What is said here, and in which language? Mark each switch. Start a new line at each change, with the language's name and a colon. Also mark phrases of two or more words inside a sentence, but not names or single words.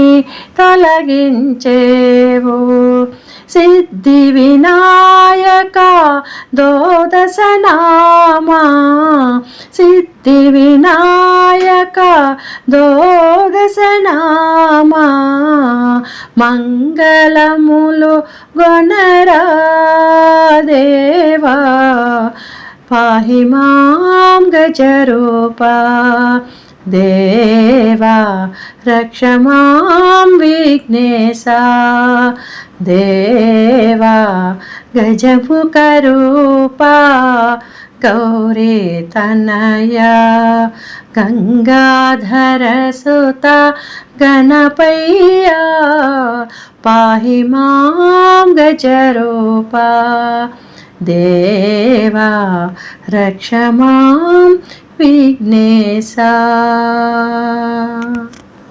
Telugu: తొలగించేవు సిద్ధి వినాయక ద్వాదశ నామా సిద్ధి వినాయక ద్వాదశ నామా మంగళములు గొనరా దేవా
Sanskrit: పాహి మాం గజరూపా देवा रक्ष मां विघ्नेशा देवा गजमुखरूपा गौरीतनया गंगाधरसुता गणपय्या पाहि मां गजरूपा देवा रक्ष मां विघ्नेशा।